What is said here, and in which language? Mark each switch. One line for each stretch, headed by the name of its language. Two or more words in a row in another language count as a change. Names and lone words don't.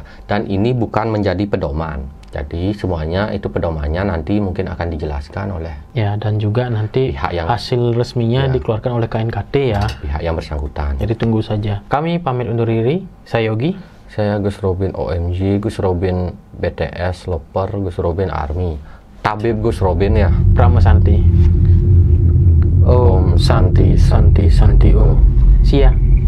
Indonesian: Dan ini bukan menjadi pedoman. Jadi semuanya itu pedomannya nanti mungkin akan dijelaskan oleh dan juga nanti hasil resminya dikeluarkan oleh KNKT ya, pihak yang bersangkutan. Jadi tunggu saja. Kami pamit undur diri. Saya Yogi. Saya Gus Robin OMG, Gus Robin BTS Loper, Gus Robin Army, Tabib Gus Robin ya.
Sanskrit: Prama Santi. Om Santi Santi Santi Om.
English: See ya.